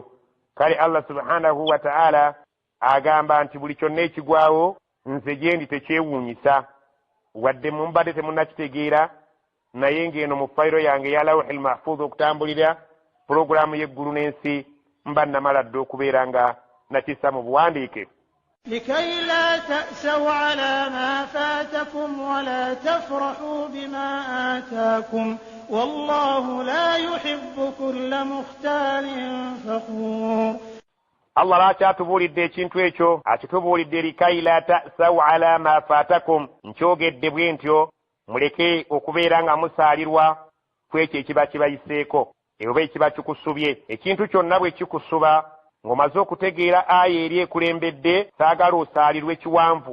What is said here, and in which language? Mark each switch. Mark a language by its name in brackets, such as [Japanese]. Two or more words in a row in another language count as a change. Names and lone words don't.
[Ganda] Kale Allah [Arabic] سبحانه وتعالى [Ganda] agamba nti buli kyonna ekigwawo nze gyendi tekyewuunyisa, wadde mumbadde temunnakitegeera, naye ng'eno mu fayiro yange ya [Arabic] اللوح المحفوظ [Ganda] okutambulira puroguraamu y'eggulu n'ensi mba namala dda okubeera nga nakissa mu buwandiike. [Arabic] لكي لا تأسوا على ما فاتكم ولا تفرحوا بما آتاكم والله لا يحب كل مختال فخور. [Ganda] Allah lwakyatubuulidde ekintu ekyo, akitubuulidde [Arabic] لكيلا تأسوا على ما فاتكم, [Ganda] nkyogedde bwe ntyo muleke okubeera nga musaalirwa ku ekyo ekiba kibayiseeko oba ekiba kikusubye. Ekintu kyonna bwe kikusuba ng'omaze okutegeera aya eri ekulembedde, saagala osaalirwe kiwanvu.